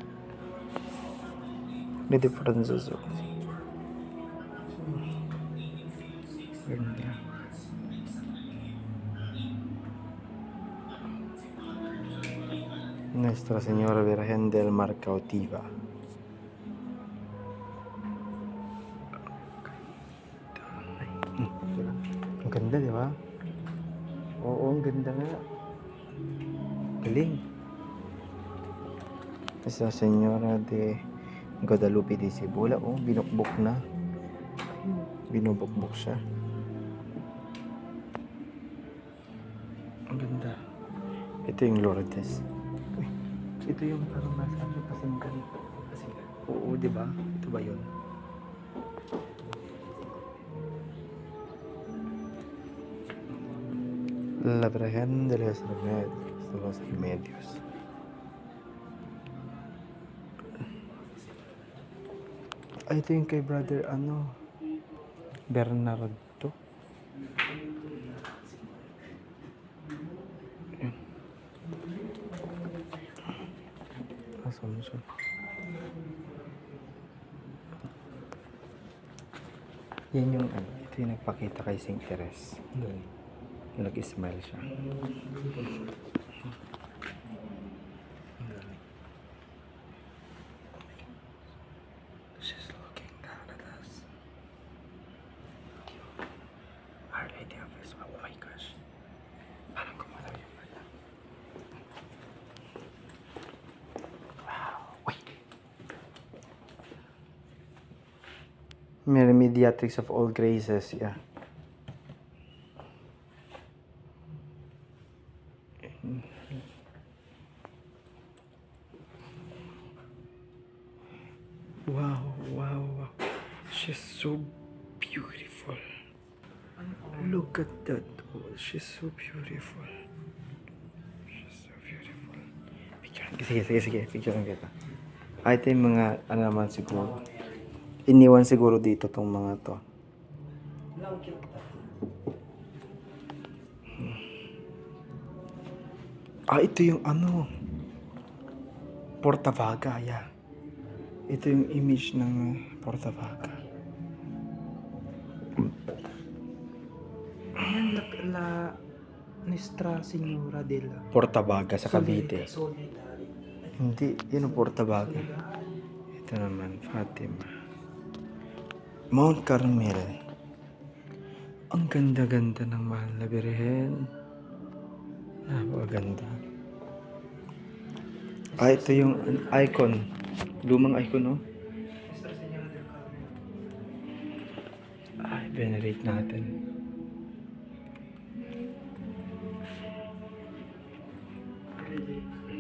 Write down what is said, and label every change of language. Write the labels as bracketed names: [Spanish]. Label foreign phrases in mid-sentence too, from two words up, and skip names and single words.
[Filipino] De Franzazu. Ganda. Nuestra Señora Virgen del Mar Cautiva. Ang ganda, di ba? Oo, ang ganda nga. Galing. Nuestra Señora de Guadalupe de Cibula. Oh, binukbok na. Binubukbok siya. Ang ganda. Ito yung Lourdes. Uy, ito yung parang nasa Pasinggan. Pasinggan? Oo, di ba? Ito ba yun? La Virgen de los Remedios. Ay, ito yung kay brother, Bernardo. Ayan. Assumption. Yan yung ito yung nagpakita kay Saint Teres. Nag-smile siya. [English] She's looking down at us. Our Lady of Fatima. Oh my gosh. [Filipino] Parang kumalaw yung mata. [English] Wow. Wait. Mary Mediatrix of all graces. Yeah. Wow, wow, wow. She's so beautiful. Look at that. Oh, she's so beautiful. She's so beautiful. [Filipino] Sige. Picturean kita. Ito yung mga, naman siguro. Iniwan siguro dito tong mga to. Ito yung Portavaga, yeah. Ito yung image ng Portavaga. Yan la Nuestra Señora de la Portavaga sa Cavite. Solidary. Hindi, yun ang Portavaga. Ito naman, Fatima. Mount Carmel. Ang ganda-ganda ng mahal na Birhen. Napakaganda. Ito yung icon. Lumang icon, no? Nuestra Señora del Carmen. Venerate natin. [English] Every day.